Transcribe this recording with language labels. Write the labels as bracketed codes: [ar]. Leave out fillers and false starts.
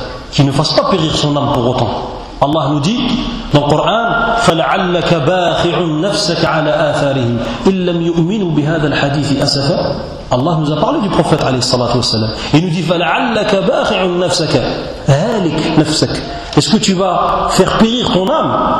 [fr] Qui ne fasse pas périr son âme pour autant. Allah nous dit dans le Coran, [ar] فَلَعَلَّكَ بَاخِعُ نَفْسَكَ عَلَىٰ آثَارِهِمْ إِنْ لَمْ يُؤْمِنُوا بِهَذَا الْحَدِيثِ أَسَفًا. [fr] Allah nous a parlé du prophète عليه الصلاة والسلام. Il nous dit [ar] فَلَعَلَّكَ بَاخِعُ نَفْسَكَ هَالِكْ نَفْسَكَ. [fr] Est-ce que tu vas faire périr ton âme?